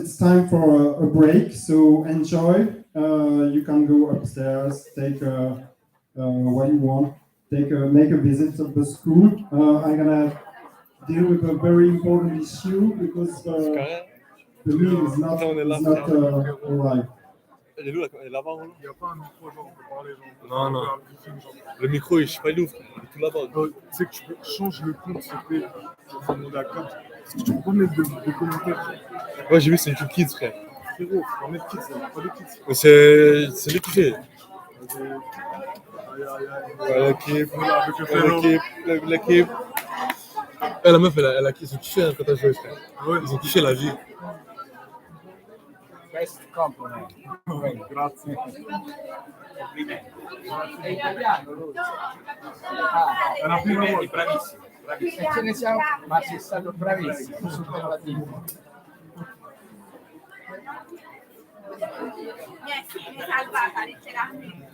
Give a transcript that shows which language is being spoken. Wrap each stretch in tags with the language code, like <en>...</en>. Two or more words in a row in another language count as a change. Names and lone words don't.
<en>It's time for a break, so enjoy. You can go upstairs, take what you want, make a visit of the school. I'm gonna deal with a very important issue because the meal is not arrived.</en> <fr>Elle est où là? Elle est là-bas, Il n'y a pas un micro, genre, on peut parler, genre. Non, non. On peut faire genre. Le micro, je sais pas, il ouvre. Il est tout là-bas. Tu sais que tu peux changer le compte, s'il te plaît. Je vais demander à Cap. Est-ce que tu peux pas mettre de commentaires? Ouais, j'ai vu, c'est YouTube Kids, frère. Frérot, faut en mettre kids, là. Pas de kids. Mais c'est lui qui fait. Aïe, aïe, aïe. Ouais, l'équipe. Voilà, avec le frérot. L'équipe. La meuf, ils ont kiffé hein, quand t'as joué, frère. Ouais. Ils ont kiffé la vie.</fr> <en>Best compliment.</en> <it>Grazie. Complimenti. È italiano lui. È la prima volta. Bravissimo, bravissimo. E ce ne siamo, ma sei stato bravissimo, superlativo. Sì, mi salvata letteralmente.</it>